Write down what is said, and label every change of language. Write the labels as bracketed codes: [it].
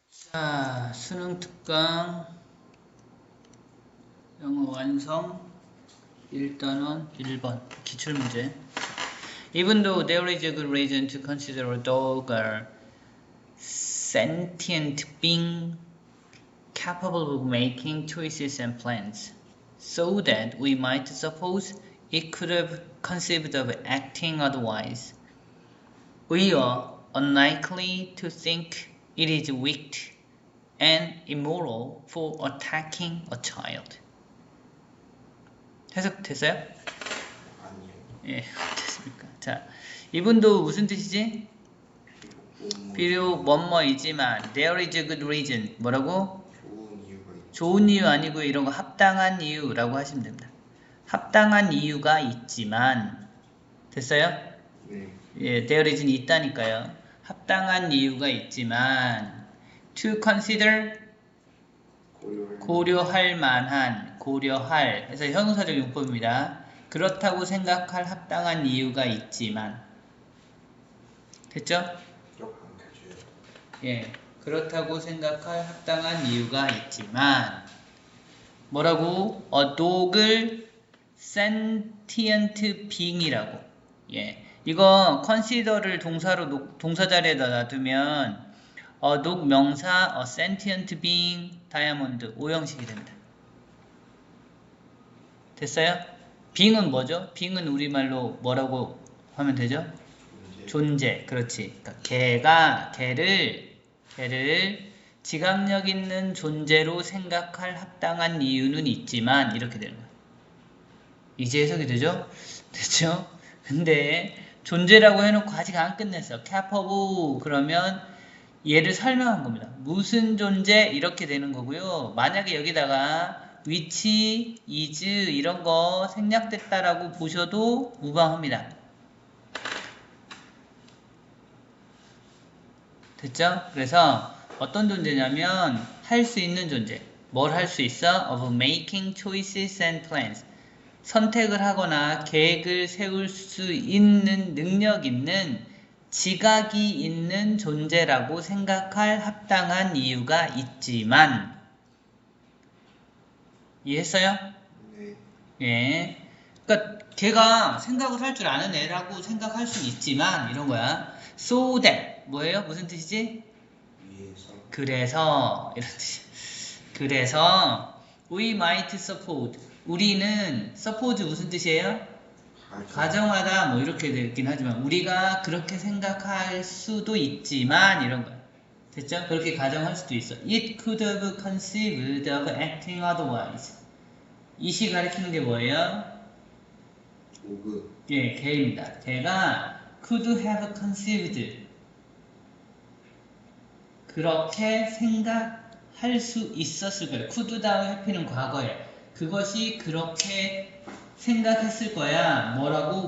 [ko] 자, 수능 특강 영어 완성 1단원 1번 기출문제. [en] Even though there is a good reason to consider a dog a sentient being capable of making choices and plans, so that we might suppose it could have conceived of acting otherwise, we are unlikely to think it is weak and immoral for attacking a child. [ko] 해석됐어요? 아니요. 예, 됐습니까? 자, 이분도 무슨 뜻이지? 비록 뭐뭐이지만 [en] there is a good reason. [ko] 뭐라고? 좋은 이유가 있죠. 좋은 이유 아니고 이런 거 합당한 이유라고 하시면 됩니다. 합당한 이유가 있지만 됐어요? 네. 예, [en] there is [ko] 는 있다니까요. 합당한 이유가 있지만 [en] to consider [ko] 고려할 만한 고려할 해서 형용사적 용법입니다. 그렇다고 생각할 합당한 이유가 있지만 됐죠? 역한 가져요. 예, 그렇다고 생각할 합당한 이유가 있지만 뭐라고? dog을 sentient being이라고. 예, 이거 consider를 동사 자리에다 놔두면 dog 명사 sentient being 다이아몬드 오형식이 됩니다. 됐어요? being은 뭐죠? being은 우리말로 뭐라고 하면 되죠? 존재. 그렇지. 그러니까 걔를 지각력 있는 존재로 생각할 합당한 이유는 있지만 이렇게 되는 거예요. 이제 해석이 되죠? 됐죠? 근데 존재라고 해놓고 아직 안 끝냈어. capable 그러면 얘를 설명한 겁니다. 무슨 존재 이렇게 되는 거고요. 만약에 여기다가 which, is 이런 거 생략됐다라고 보셔도 무방합니다. 됐죠? 그래서 어떤 존재냐면 할 수 있는 존재. 뭘 할 수 있어? [en] of making choices and plans. [ko] 선택을 하거나 계획을 세울 수 있는 능력 있는 지각이 있는 존재라고 생각할 합당한 이유가 있지만 이해했어요? 네. 예. 그러니까 걔가 생각을 할 줄 아는 애라고 생각할 수 있지만 이런 거야. [en] So that [ko] 뭐예요? 무슨 뜻이지? 위에서 그래서 이런 뜻이. 그래서 [en] we might suppose [ko] 우리는 suppose 무슨 뜻이에요? 가정하다 뭐 이렇게 되긴 하지만 우리가 그렇게 생각할 수도 있지만 이런 거야. 됐죠? 그렇게 가정할 수도 있어. [en] It could have conceived of acting otherwise. [ko] 이시 가리키는 게 뭐예요? 오그 예, 걔입니다. 걔가 [en] could have conceived [ko] 그렇게 생각할 수 있었을 거예요. could 다음 해피는 과거에 그것이 그렇게 생각했을 거야. 뭐라고?